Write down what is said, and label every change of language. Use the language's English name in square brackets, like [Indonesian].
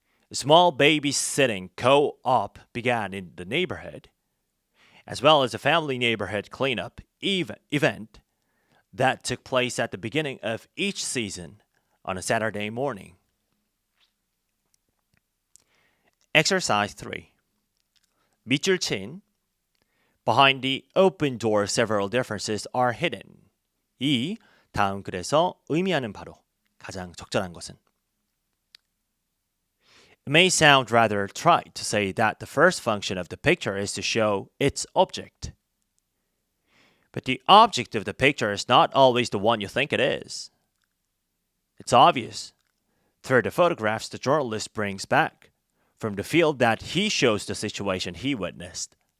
[English] A small babysitting co-op began in the neighborhood, as well as a family neighborhood cleanup event that took place at the beginning of each season on a Saturday morning. Exercise 3. [Korean] 밑줄 친. [English] Behind the open door, several differences are hidden. 2. [Korean] 다음 글에서 의미하는 바로 가장 적절한 것은. [English] It may sound rather trite to say that the first function of the picture is to show its object. But the object of the picture is not always the one you think it is. It's obvious through the photographs the journalist brings back from the field that he shows the situation he witnessed.